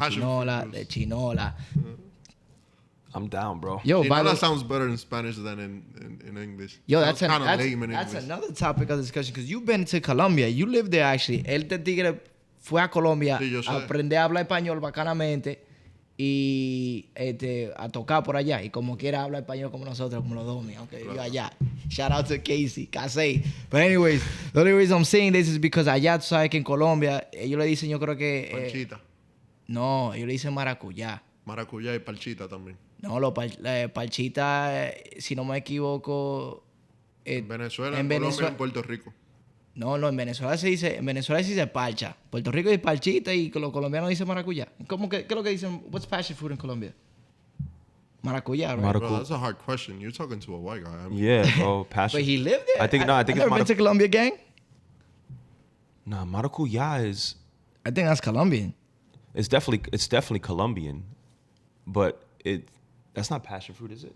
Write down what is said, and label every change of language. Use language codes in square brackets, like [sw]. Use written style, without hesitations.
[en] Passion [es] chinola, [en] fruit [es] de chinola. [en] I'm down, bro. Yo, by the that sounds better in Spanish than in English. Yo, Sounds kinda lame in that's English. another topic of discussion because you've been to Colombia. You lived there actually. [es] Este tigre fue a Colombia Sí, yo sé. a aprender a hablar español bacanamente y a tocar por allá. Y como quiera habla español como nosotros, como los domi, aunque yo allá. [en] Shout out to Casey, Casey. But anyways, the only reason I'm saying this is because [es] allá, tú sabes que en Colombia, ellos le dicen, yo creo que... Parchita. no, ellos le dicen maracuyá. Maracuyá y parchita también. No, parchita, si no me equivoco... Venezuela, en Colombia Venezuela- y Puerto Rico. No, en Venezuela se dice parcha. Puerto Rico dice parchita y los colombianos dicen maracuyá. ¿Cómo que, qué es lo que dicen? [en] What's passion fruit in Colombia? Maracuyá, right? Maracu- Bro, that's a hard question. You're talking to a white guy. I mean, Yeah, bro. Passion. But he lived there. I think I've never been to Colombia, gang. Nah, maracuyá is I think that's Colombian. it's definitely Colombian, but that's not passion fruit, is it?